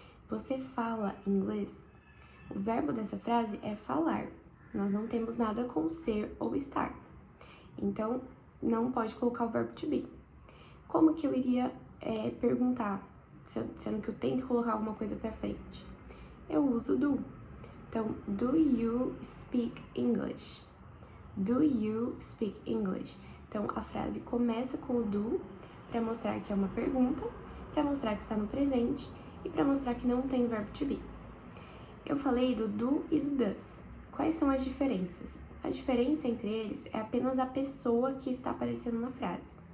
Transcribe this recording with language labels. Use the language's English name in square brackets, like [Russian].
[Portuguese] Você fala inglês? O verbo dessa frase é falar. Nós não temos nada com ser ou estar. Então, não pode colocar o verbo to be. Como que eu iria perguntar, sendo que eu tenho que colocar alguma coisa pra frente? Eu uso do. [English] Então, do you speak English? Do you speak English? [Portuguese] Então, a frase começa com o do, para mostrar que é uma pergunta, para mostrar que está no presente e para mostrar que não tem o verbo to be. Eu falei do e do does. Quais são as diferenças? A diferença entre eles é apenas a pessoa que está aparecendo na frase.